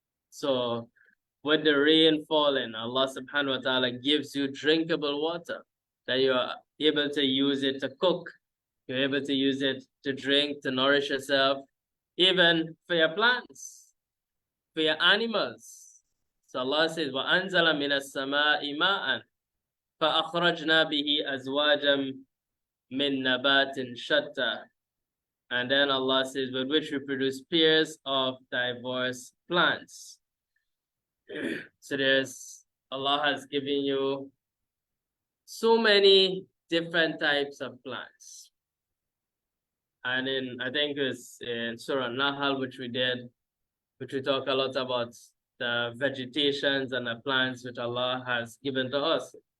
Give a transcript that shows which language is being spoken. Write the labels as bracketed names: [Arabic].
[English] So with the rain falling, Allah subhanahu wa ta'ala gives you drinkable water that you are able to use it to cook. You're able to use it to drink, to nourish yourself, even for your plants, for your animals. So Allah says, [Arabic] وَأَنزَلَ مِنَ السَّمَاءِ مَاءً فَأَخْرَجْنَا بِهِ أَزْوَاجًا مِّن نَبَاتٍ شَتَّى. [English] And then Allah says, with which we produce pairs of diverse plants. So Allah has given you so many different types of plants. And I think it's in Surah Nahal, which we talk a lot about the vegetations and the plants which Allah has given to us.